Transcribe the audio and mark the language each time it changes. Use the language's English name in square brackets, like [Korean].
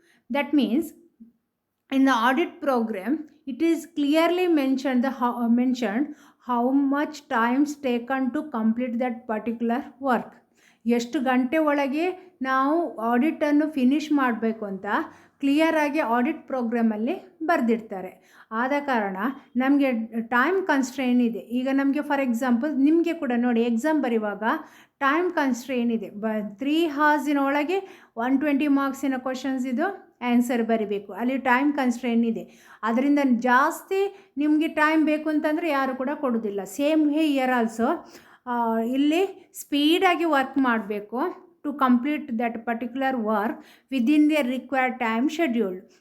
[English] That means in the audit program it is clearly mentioned how much time taken to complete that particular work. [Kannada] ಎಷ್ಟು ಗಂಟೆ ಒಳಗೆ ನಾವು ಆಡಿಟನ್ನು finish ಮಾಡಬೇಕು ಅಂತ ಕ್ಲಿಯರಾಗಿ ಆಡಿಟ್ ಪ್ರೋಗ್ರಾಮಲ್ಲಿ ಬರೆದಿರ್ತಾರೆ. ಆದ ಕಾರಣ ನಮಗೆ ಟೈಮ್ ಕನ್ಸ್ಟ್ರೈನ್ ಇದೆ. ಈಗ ನಮಗೆ ಫಾರ್ ಎಕ್ಸಾಂಪಲ್ ನಿಮಗೆ ಕೂಡ ನೋಡಿ, ಎಕ್ಸಾಮ್ ಬರೆಯುವಾಗ ಟೈಮ್ ಕನ್ಸ್ಟ್ರೈನ್ ಇದೆ. 3 hours ಒಳಗೆ 120 ಮಾರ್ಕ್ಸಿನ ಕ್ವಶನ್ಸ್ ಇದು ಆನ್ಸರ್ ಬರಿಬೇಕು. ಅಲ್ಲಿ ಟೈಮ್ ಕನ್ಸ್ಟ್ರೈನ್ ಇದೆ. ಅದರಿಂದ ಜಾಸ್ತಿ ನಿಮಗೆ ಟೈಮ್ ಬೇಕು ಅಂತಂದರೆ ಯಾರು ಕೂಡ ಕೊಡೋದಿಲ್ಲ. ಸೇಮ್ ಹಿಯರ್ ಆಲ್ಸೋ ಇಲ್ಲಿ ಸ್ಪೀಡಾಗಿ ವರ್ಕ್ ಮಾಡಬೇಕು [English] to complete that particular work within the required time schedule.